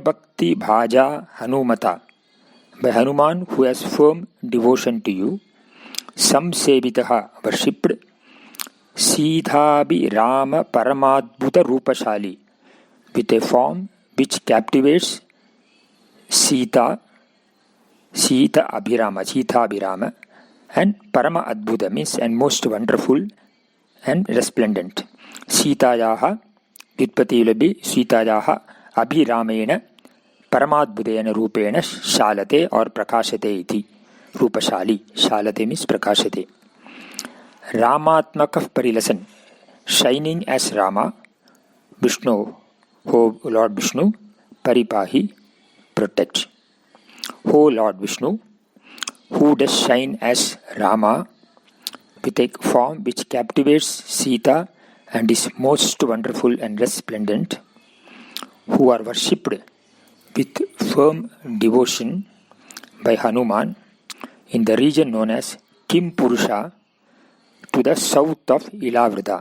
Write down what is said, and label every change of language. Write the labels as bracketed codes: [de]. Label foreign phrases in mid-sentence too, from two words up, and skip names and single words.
[sa] भक्ति भाजा हनुमता, [en] by Hanuman who has firm devotion to you, Samsevitaha, worshipped, [sa] सीताभि राम परमाद्भुत रूपशाली, [en] with a form which captivates [sa] सीता अभिराम, [en] and [sa] परम अद्भुत [en] means and most wonderful and resplendent. [sa] सीतायाः व्युत्पत्ति [en] will be [sa] सीतायाः अभिरामेण परमाद्भुतेन रूपेण शालते वा प्रकाशते इति. Rupashali. [en] Shalate means Prakashate. [sa] रामात्मकः परिलसन्, [en] shining as Rama, Vishnu, O Lord Vishnu, Paripahi, protect. O Lord Vishnu, who does shine as Rama with a form which captivates Sita and is most wonderful and resplendent, who are worshipped with firm devotion by Hanuman in the region known as Kim Purusha to the south of Ilavrita.